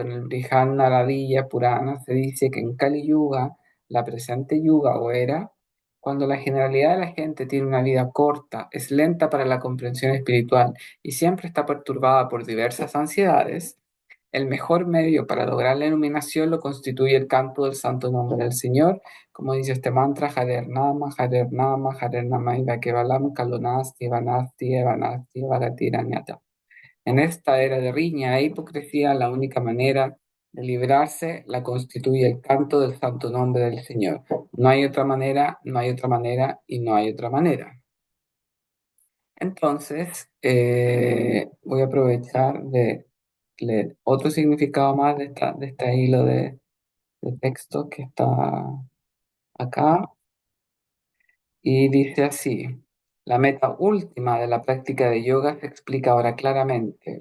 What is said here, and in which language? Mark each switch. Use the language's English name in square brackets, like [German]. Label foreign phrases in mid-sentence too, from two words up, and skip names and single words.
[Spanish] en el Brihad Naradiya Purana se dice que en Kali Yuga, la presente yuga o era, cuando la generalidad de la gente tiene una vida corta, es lenta para la comprensión espiritual y siempre está perturbada por diversas ansiedades, el mejor medio para lograr la iluminación lo constituye el canto del santo nombre del Señor, como dice este mantra: [Sanskrit] Harer Nama, Harer Namaiva Kevalam, Kalonasti, Vanasti, Evanasti, Vagatiranyata. [Spanish] En esta era de riña e hipocresía, la única manera de librarse la constituye el canto del santo nombre del Señor. No hay otra manera, no hay otra manera y no hay otra manera. Entonces, voy a aprovechar de leer otro significado más de este hilo de texto que está acá, y dice así: la meta última de la práctica de yoga se explica ahora claramente.